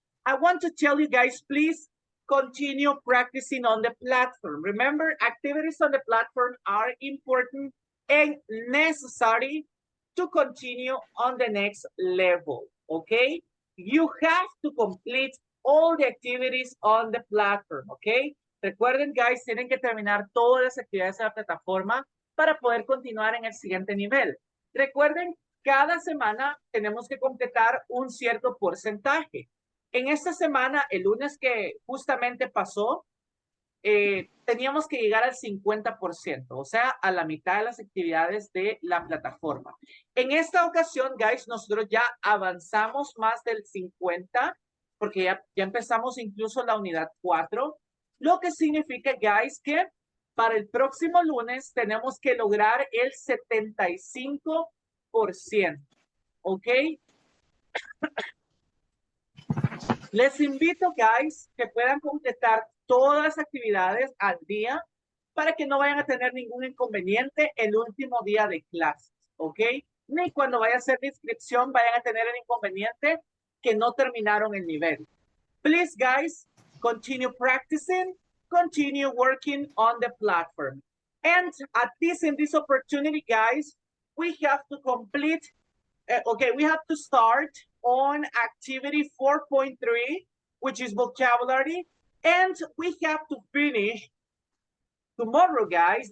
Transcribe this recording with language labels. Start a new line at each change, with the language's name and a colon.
English: I want to tell you guys, please continue practicing on the platform. Remember, activities on the platform are important and necessary to continue on the next level, okay? You have to complete all the activities on the platform, okay?
Spanish: Recuerden, guys, tienen que terminar todas las actividades de la plataforma para poder continuar en el siguiente nivel. Recuerden, cada semana tenemos que completar un cierto porcentaje. En esta semana, el lunes que justamente pasó, teníamos que llegar al 50%, o sea, a la mitad de las actividades de la plataforma. En esta ocasión, guys, nosotros ya avanzamos más del 50%, porque ya empezamos incluso la unidad 4, lo que significa, guys, que para el próximo lunes tenemos que lograr el 75%, ¿ok? Les invito, guys, que puedan completar todas las actividades al día para que no vayan a tener ningún inconveniente el último día de clases, ¿ok? Ni cuando vaya a hacer la inscripción vayan a tener el inconveniente que no terminaron el nivel.
English: Please, guys, continue practicing. continue working on the platform. And in this opportunity, guys, we have to complete, we have to start on activity 4.3, which is vocabulary, and we have to finish tomorrow, guys.